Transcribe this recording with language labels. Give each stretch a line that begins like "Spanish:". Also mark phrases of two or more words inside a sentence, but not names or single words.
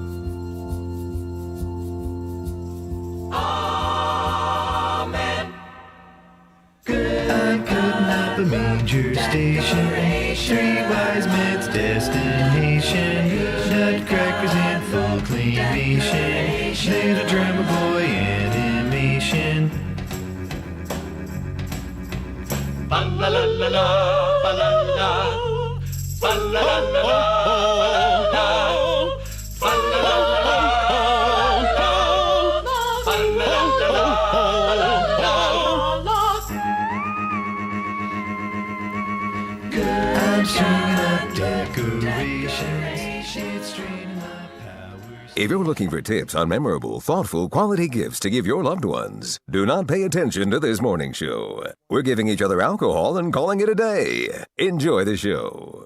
English: Amen. I'm putting up a major station. 3 wise men's destination. Nutcrackers in full claymation. Little drummer boy animation. Ba la la la la, ba la la, ba la la la la, ba la la la, ba la la la. I'm stringing up decorations. It's straining up power. If you're looking for tips on memorable, thoughtful, quality gifts to give your loved ones, do not pay attention to this morning show. We're giving each other alcohol and calling it a day. Enjoy the show.